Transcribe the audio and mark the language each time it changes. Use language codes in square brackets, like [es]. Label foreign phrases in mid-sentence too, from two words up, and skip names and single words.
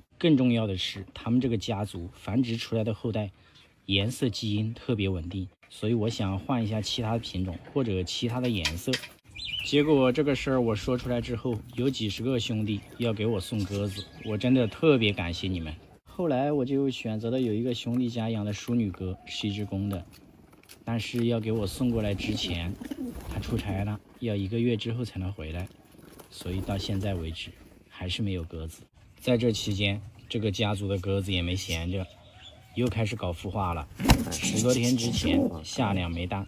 [zh] 更重要的是它們這個家族繁殖出來的後代顏色基因特別穩定，所以我想換一下其他的品種或者其他的顏色。結果這個事兒我說出來之後，有幾十個兄弟要給我送鴿子，我真的特別感謝你們。後来我就選擇了有一個兄弟家养的淑女鴿，是一只公的，但是要给我送过来之前，他出差了，要1個月之後才能回来，所以到现在為止還是沒有鴿子。在這期間，這個家族的鴿子也沒閒着，又開始搞孵化了。10多天之前下2枚蛋。